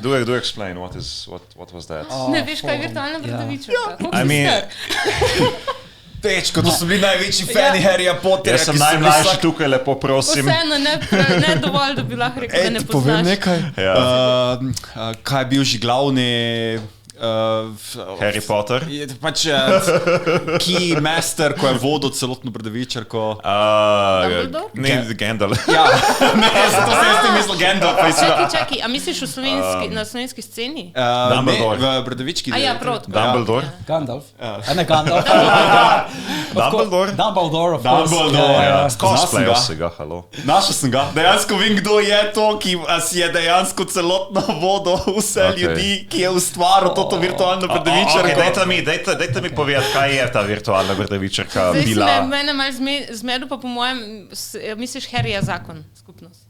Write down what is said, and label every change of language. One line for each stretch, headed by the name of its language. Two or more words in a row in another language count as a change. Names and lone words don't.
English: Do explain what was that?
Slovenian: Ne veš, kaj je virtualna bradavičarka?
English: I mean,
Slovenian: Tečko, to so bili največji fani Harryja Potterja. jaz sem najmlajši tukaj, lepo prosim. Vseeno ne dovolj, da bi lahko rekel, da ne poznaš. Povem nekaj. Kaj je bil že glavni... Harry Potter? Pač
English: key master,
Slovenian: ko je vodil celotno bradavičarko. Dumbledore? Ne, Gandalf. Ja, ne, zato sem jaz tem mislil Gandalf. Čakaj, a misliš na slovenski sceni? Dumbledore. Ne, v bradavički. A ja, prav. Dumbledore? Gandalf. A ne Gandalf. Dumbledore?
English: Dumbledore, of course.
Slovenian: Dumbledore, ja. Cosplayer si ga, halo. Našel sem ga. Dejansko vem, kdo je to, ki si je dejansko celotno vodil vse ljudi, ki je ustvaril to virtualno bradavičarko. Dajte mi povedati, kaj je ta virtualna bradavičarka bila. Zdaj si mene malo zmedel, pa po mojem, misliš Harryja zakon, skupnost.